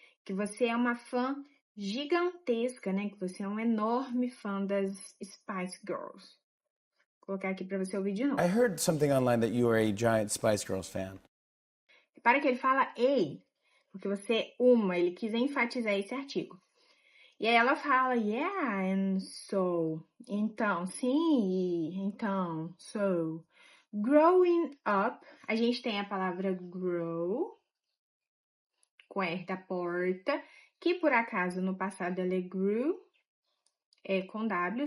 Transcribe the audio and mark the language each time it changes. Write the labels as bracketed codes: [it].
[pt] Que você é uma fã gigantesca, né? Que você é um enorme fã das Spice Girls. Vou colocar aqui pra você ouvir de novo. [en] I heard something online that you are a giant Spice Girls fan. [pt] Repara que ele fala ei, porque você é ele quis enfatizar esse artigo. E aí ela fala, [en] yeah, and so. [pt] Então, sim, então, so. [en] Growing up, [pt] a gente tem a palavra grow, com R da porta, que por acaso no passado ela é grew, é com W.